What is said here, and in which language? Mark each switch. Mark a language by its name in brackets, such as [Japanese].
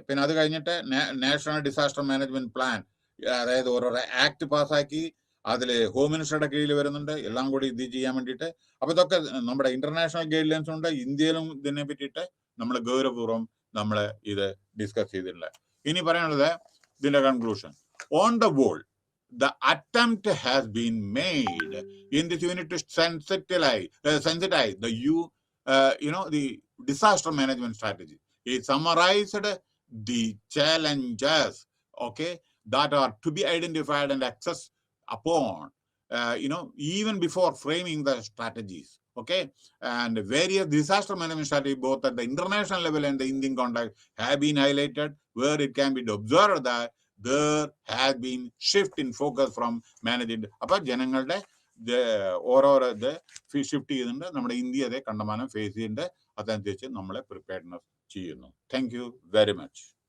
[Malayalam] പിന്നെ അത് കഴിഞ്ഞിട്ട് നാഷണൽ ഡിസാസ്റ്റർ മാനേജ്മെന്റ് പ്ലാൻ, അതായത് ഓരോരോ ആക്ട് പാസ്സാക്കി, അതില് ഹോം മിനിസ്റ്ററുടെ കീഴിൽ വരുന്നുണ്ട്, എല്ലാം കൂടി ഇത് ചെയ്യാൻ വേണ്ടിയിട്ട്. അപ്പൊ ഇതൊക്കെ നമ്മുടെ ഇന്റർനാഷണൽ ഗൈഡ് ലൈൻസ് ഉണ്ട്. ഇന്ത്യയിലും ഇതിനെ പറ്റിയിട്ട് നമ്മൾ ഗൗരവപൂർവ്വം നമ്മൾ ഇത് ഡിസ്കസ് ചെയ്തിട്ടുണ്ട്. ഇനി പറയാനുള്ളത് ഇതിന്റെ conclusion. [English] On the whole, the attempt has been made in this unit to sensitize the disaster management strategy. It summarized the challenges, okay, that are to be identified and accessed upon even before framing the strategies. Okay, and various disaster management strategies, both at the international level and the Indian context, have been highlighted, where it can be observed that there has been shift in focus from managing. [Malayalam] അപ്പോൾ ജനങ്ങളുടെ ഓരോരോ ഇത് shift ചെയ്യുന്നുണ്ട്. നമ്മുടെ India അതേ കണ്ടമാനം face ചെയ്യുന്നുണ്ട്. അതനുസരിച്ച് നമ്മളെ പ്രിപ്പയർഡ്നെസ് ചെയ്യുന്നു. [English] Thank you very much.